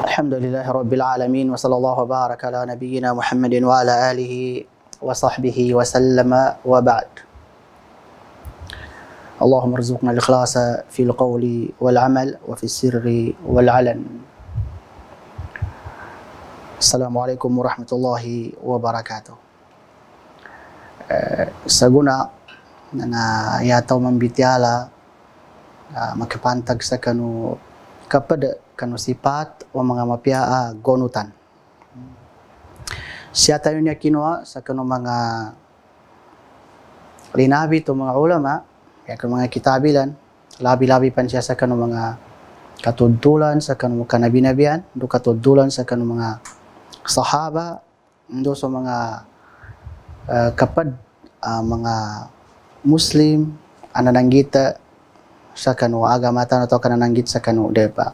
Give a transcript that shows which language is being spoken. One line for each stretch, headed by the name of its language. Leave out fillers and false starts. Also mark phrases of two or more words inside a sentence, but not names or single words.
Arabic: الحمد لله رب العالمين وصلى الله بارك على نبينا محمد وعلى آله وصحبه وسلم وبعد. اللهم ارزقنا الإخلاص في القول والعمل وفي السر والعلن. السلام عليكم ورحمة الله وبركاته.
Maguindanaon: Saguna na yataw mambitiala makapantag sa kanu kapad kanu sifat o mga mapia gonutan. Siya tayo niya kinuha sa kanu mga linabi to mga ulama, kaya kanu mga kitabilan, labi-labi pan siya sa kanu mga katudtulan sa kanu kanabinabian, do katudtulan sa kanu mga sahaba, do sa mga kapad mga Muslim anananggita sa kanu agamatan atau kanananggit sa kanu depa.